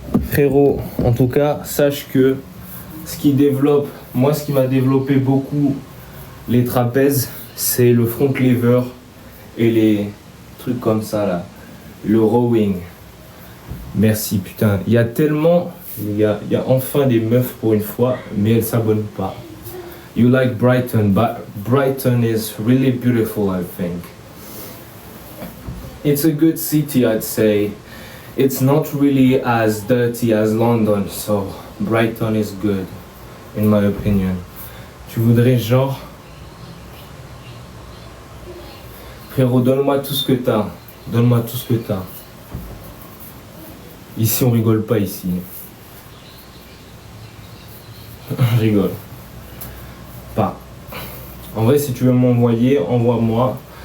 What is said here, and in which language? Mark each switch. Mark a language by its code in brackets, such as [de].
[fr] Frérot, en tout cas, sache que ce qui m'a développé beaucoup les trapèzes, c'est le front lever et les trucs comme ça là, le rowing. Merci putain, il y a tellement, il y a enfin des meufs pour une fois, mais elles s'abonnent pas. [en] You like Brighton, but Brighton is really beautiful, I think. It's a good city, I'd say. It's not really as dirty as London, so Brighton is good, in my opinion. [fr] Tu voudrais genre... Frérot, donne-moi tout ce que t'as. Donne-moi tout ce que t'as. Ici, on rigole pas, ici. Je rigole. Pas. En vrai, si tu veux m'envoyer, envoie-moi.